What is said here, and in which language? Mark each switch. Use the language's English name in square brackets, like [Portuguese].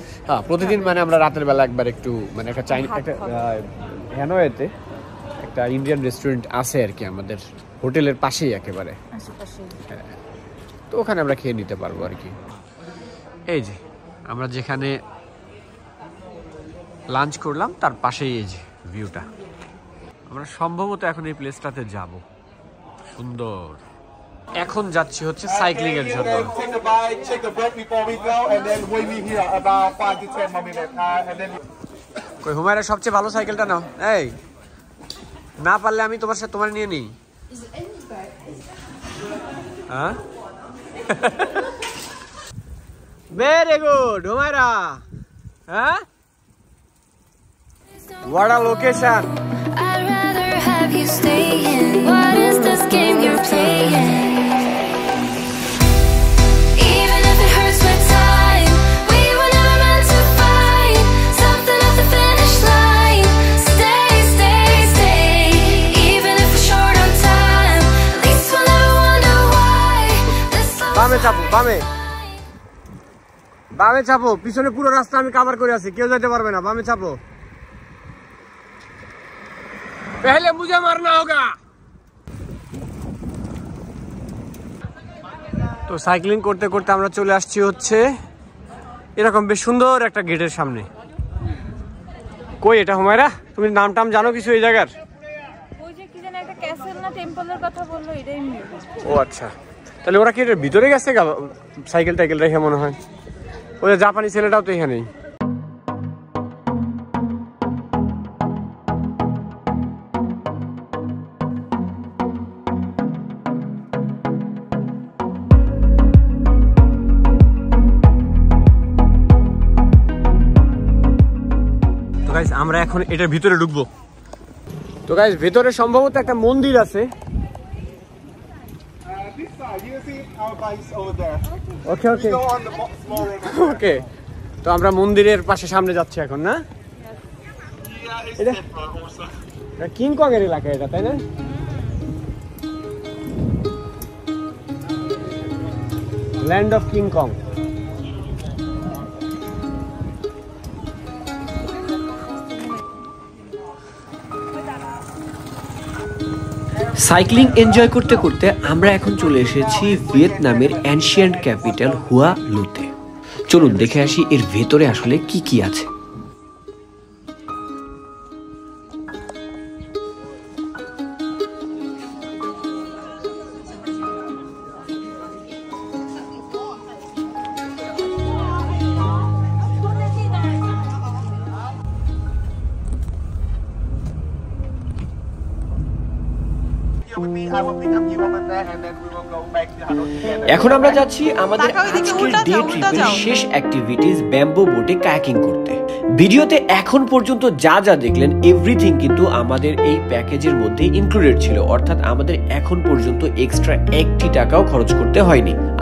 [Bangla] হ্যাঁ, প্রতিদিন মানে আমরা রাতের বেলা একবার একটু মানে একটা চাইনিজ একটা হ্যানয়েতে একটা ইন্ডিয়ান রেস্টুরেন্ট আছে আর কি আমাদের হোটেলের পাশেই একেবারে, তো ওখানে আমরা খেয়ে নিতে পারবো আর কি। এই যে আমরা যেখানে লাঞ্চ করলাম তার পাশেই এই যে ভিউটা। আমরা সম্ভবত এখন এই প্লেসটাতে যাব। সুন্দর। এখন যাচ্ছি হচ্ছে সাইক্লিং এর জন্য। [English] Take a bite, take a break before we go, and then we meet here about 5 to 10 more minutes. And then. [Bangla] কই হুমায়রা সবচেয়ে ভালো সাইকেলটা নাও। এই না পারলে আমি তোমার সাথে তোমার নিয়ে নিই। হ্যাঁ, [English] Very good Humaira. [Bangla] হ্যাঁ, [English] what a location. I'd rather have you staying. What is this game you're playing? Even if it hurts with time, we were never meant to fight. Something at the finish line. Stay, stay, stay. Even if we're short on time, at least we'll never wonder why. This [Bangla] বামে চাপো, বামে বামে চাপো। পিছনে পুরো রাস্তা আমি cover করে আছি, কেউ যেতে পারবে না। বামে চাপো। [Hindi] पहले मुझे मरना होगा। [Bangla] তো সাইক্লিং করতে করতে আমরা চলে আসছি হচ্ছে এরকম বেশ সুন্দর একটা গেটের সামনে। কই এটা হুমায়রা, তুমি নাম টাম জানো কিছু এই জায়গার? ওই যে কি জানি একটা ক্যাসেল না টেম্পলের কথা বললো, এটাই ও আচ্ছা, তাহলে ওরা কি এটার ভিতরে গেছে সাইকেল টাইকেল রেখে মনে হয়। ওই যে জাপানি ছেলেটাও তো এখানেই। গাইস আমরা এখন এটার ভিতরে ঢুকবো। তো গাইস ভিতরে সম্ভবত একটা মন্দির আছে। [English] This side, you see our bikes over there. Okay okay Go on the small road. [Bangla] ওকে, তো আমরা মন্দিরের পাশে সামনে যাচ্ছি এখন, না? [English] Yeah, it's Ida. different also. [Bangla] King Kong এর এলাকা এটা, তাই না? [English] Land of king kong. [Bangla] Cycling enjoy করতে করতে আমরা এখন চলে এসেছি ভিয়েতনামের অ্যানশিয়েন্ট ক্যাপিটাল হুয়া লুতে। চলুন দেখে আসি এর ভেতরে আসলে কি কি আছে। [English] I will pick up you over there and then we will go back to Hanoi together. [Bangla] এখন আমরা যাচ্ছি আমাদের আজকের ডে ট্রিপের শেষ অ্যাক্টিভিটিস ব্যাম্বো বোটে কায়াকিং করতে। ভিডিওতে এখন পর্যন্ত যা যা দেখলেন এভরিথিং কিন্তু আমাদের এই প্যাকেজের মধ্যে ইনক্লুডেড ছিল, অর্থাৎ আমাদের এখন পর্যন্ত এক্সট্রা 1 টাকাও খরচ করতে হয়নি।